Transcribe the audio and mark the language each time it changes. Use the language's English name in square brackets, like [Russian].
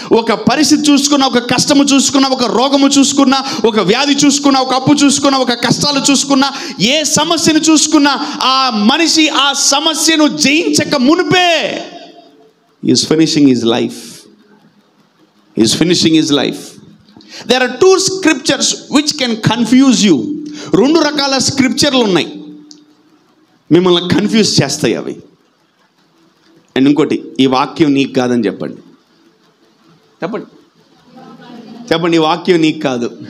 [Telugu] ఒక పరిస్థితి చూసుకున్నా, ఒక కష్టము చూసుకున్నా, ఒక రోగము చూసుకున్నా, ఒక వ్యాధి చూసుకున్నా, ఒక అప్పు చూసుకున్నా, ఒక కష్టాలు చూసుకున్నా, ఏ సమస్యను చూసుకున్నా ఆ మనిషి ఆ సమస్యను జయించక మునిపే [English] Is finishing his life. Is finishing his life. There are 2 scriptures which can confuse you. [Telugu] 2 రకాల స్క్రిప్చర్లు ఉన్నాయి, మిమ్మల్ని కన్ఫ్యూజ్ చేస్తాయి. అవి అండ్ ఇంకోటి, ఈ వాక్యం నీకు కాదని చెప్పండి. చెప్పండి చెప్పండి, ఈ వాక్యం నీకు కాదు.